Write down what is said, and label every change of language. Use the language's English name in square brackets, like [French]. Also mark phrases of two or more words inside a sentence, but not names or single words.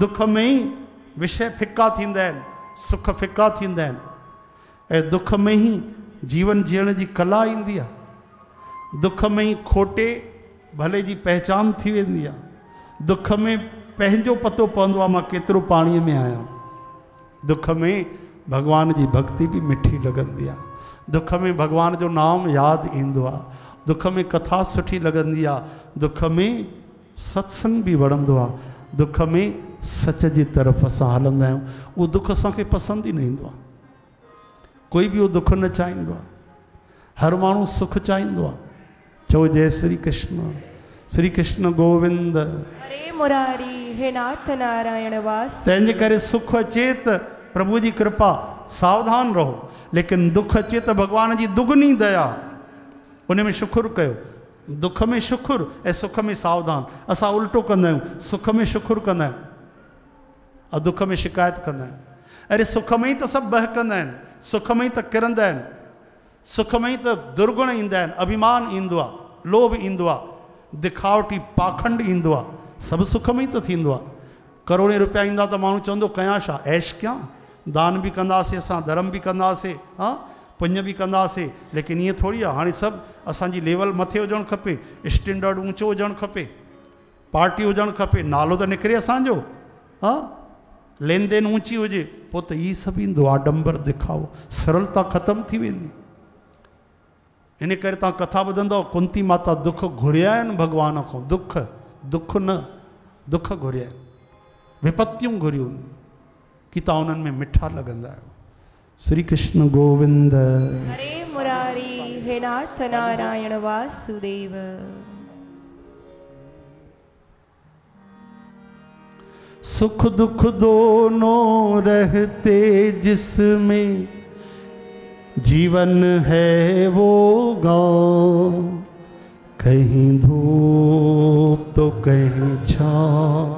[Sindhi] दुख में ही विषय फिका थींदा आहिनि, सुख फिका थींदा आहिनि। ऐं दुख में ही जीवन जीअण जी कला ईंदी आहे। दुख में ही खोटे भले जी पहचान थी वेंदी आहे। दुख में पंहिंजो पतो पवंदो आहे मां केतिरो पाणीअ में आहियां। दुख में भगवान जी भक्ति भी मिठी लॻंदी आहे। दुख में भगवान जो नाम यादि ईंदो आहे। दुख में कथा सुठी लॻंदी आहे। दुख में सत्संग भी वणंदो आहे। दुख में सच जी तरफ़ असां हलंदा आहियूं। उहो दुख असांखे पसंदि ई न ईंदो आहे। कोई भी उहो दुख न चाहींदो आहे। हर माण्हू सुख चाहींदो आहे। चओ जय श्री कृष्ण। श्री कृष्ण गोविंद। हरे मुरारी हे नाथ नारायण वास। तंहिंजे करे सुख अचे त प्रभु जी कृपा, सावधान रहो। लेकिन दुख अचे त भगवान जी दुगनी दया, उन में शुक्र कयो। दुख में शुक्र ऐं सुख में सावधान। असां उल्टो कंदा आहियूं, सुख में शुक्र कंदा आहियूं और दुख में शिकायत कंदा आहियूं। अरे सुख में ही त सभु बहकंदा आहिनि, सुख में ही त किरंदा आहिनि, सुख में ही त दुर्गुण ईंदा आहिनि, अभिमान ईंदो आहे, लोभ ईंदो आहे, दिखावटी पाखंड ईंदो आहे। सभु सुख में ही त थींदो आहे। करोड़े रुपया ईंदा त माण्हू चवंदो कयां छा, ऐश कयां, दान भी कंदासीं, असां धर्म भी कंदासीं, हाँ पुण्य भी कंदासीं। लेकिन ईअं थोड़ी आहे। हाणे सभु असांजी लेवल मथे हुजणु खपे, स्टैंडर्ड ऊंचो हुजणु खपे, पार्टी हुजणु खपे, नालो त निकिरे असांजो, हाँ लेन देन ऊंची हुजे, पोइ त ई सभु ईंदो। आडंबर दिखाओ, सरलता ख़तमु थी वेंदी। इन करे तव्हां कथा ॿुधंदव, कुंती माता दुख घुरिया आहिनि भॻवान खां। दुख न, दुख घुरिया आहिनि, विपत्तियूं घुरियूं कि तव्हां उन्हनि में मिठा लॻंदा आहियो। श्री कृष्ण गोविंद। हरे मुरारी हे नाथ नारायण वासुदेव। [Hindi] सुख दुख दोनों रहते जिसमें, जीवन है वो गाँव। कहीं धूप तो कहीं छाँव,